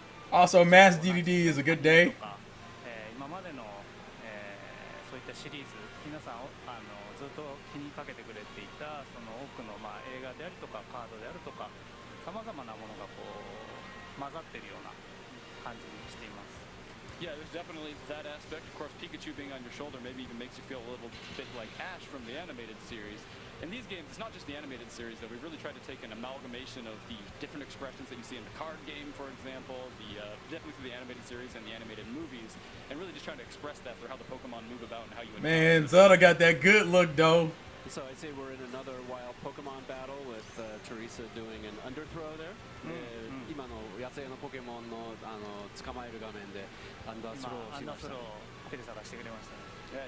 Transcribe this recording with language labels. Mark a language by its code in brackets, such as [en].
[en] Also, Mass DDD is a good day. [ja] 今までのそういったシリーズ、皆さんずっと気にかけてくれていたその多くの映画であるとかカードであるとか、さまざまなものがこう混ざっているような感じにしています。 [en] Yeah, there's definitely that aspect. Of course, Pikachu being on your shoulder maybe even makes you feel a little bit like Ash from the animated series. In these games, it's not just the animated series, though. We really tried to take an amalgamation of the different expressions that you see in the card game, for example, definitely through the animated series and the animated movies, and really just trying to express that through how the Pokemon move about and how you... Man, Zelda got that good look, though. So I'd say we're in another wild Pokemon battle with Teresa doing an underthrow there. [ja] 今の野生のポケモンの捕まえる画面でアンダースローをしました。テレサがしてくれましたね。